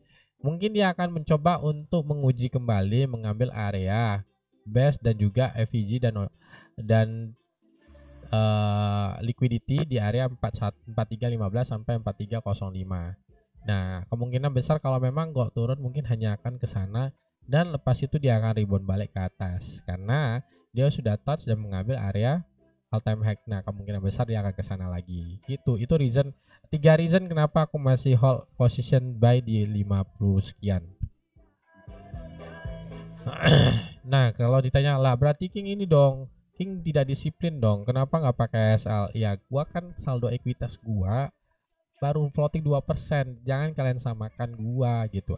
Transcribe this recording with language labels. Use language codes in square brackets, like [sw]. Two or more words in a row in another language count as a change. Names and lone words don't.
[id] Mungkin dia akan mencoba untuk menguji kembali mengambil area base dan juga FVG dan liquidity di area 4315 sampai 4305. Nah, kemungkinan besar kalau memang kok turun mungkin hanya akan ke sana dan lepas itu dia akan rebound balik ke atas karena dia sudah touch dan mengambil area [en] all time high. [id] Nah, kemungkinan besar dia akan ke sana lagi. Gitu. Itu tiga reason kenapa aku masih [en] hold position buy [id] di 50 sekian. Nah, kalau ditanya lah berarti King ini dong, King tidak disiplin dong. Kenapa nggak pakai SL? Ya, gua kan saldo ekuitas gua baru floating 2%. Jangan kalian samakan gua gitu.